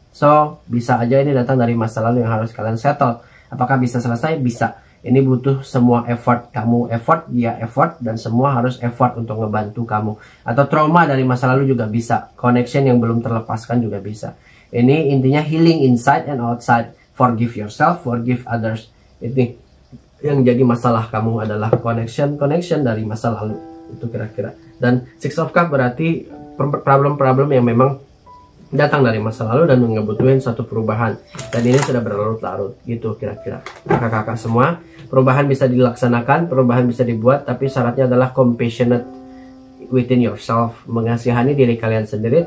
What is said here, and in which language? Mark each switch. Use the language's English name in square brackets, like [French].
[Indonesian] So bisa aja ini datang dari masa lalu yang harus kalian settle. Apakah bisa selesai? Bisa. Ini butuh semua effort, kamu effort, dia effort, dan semua harus effort untuk ngebantu kamu. Atau trauma dari masa lalu juga bisa, connection yang belum terlepaskan juga bisa. Ini intinya [English] healing inside and outside. Forgive yourself, forgive others. [Indonesian] Ini yang jadi masalah kamu adalah connection dari masa lalu. Itu kira-kira. Dan Six of Cups berarti problem-problem yang memang datang dari masa lalu dan ngebutuhin satu perubahan, dan ini sudah berlarut-larut gitu kira-kira. Kakak-kakak semua, perubahan bisa dilaksanakan, perubahan bisa dibuat, tapi syaratnya adalah [English] compassionate within yourself, [Indonesian] mengasihani diri kalian sendiri.